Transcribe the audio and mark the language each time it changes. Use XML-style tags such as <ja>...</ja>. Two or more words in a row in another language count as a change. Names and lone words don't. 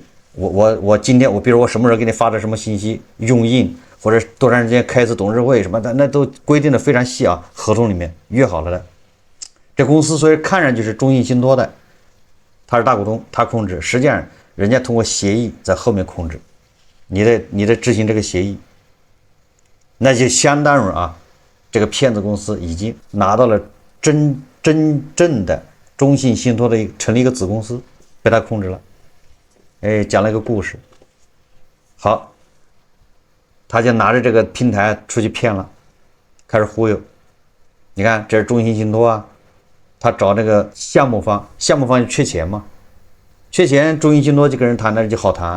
<zh>我今天比如我什麼時候給你發的什麼信息，用印或者多長時間開一次董事會什麼的，那都規定的非常細啊，合同裡面約好了的。這公司雖然看上去是中信信托的，他是大股東，他控制，實際上人家通過協議在後面控制，你得執行這個協議。那就相當於這個騙子公司已經拿到了真正的中信信托的成立一個子公司，被他控制了。講了一個故事。好，他就拿着這個平台出去騙了，開始忽悠。你看，這是中信信托啊， 他找那個項目方，項目方就缺錢嘛，缺錢，中信信託就跟人談，那就好談。</zh>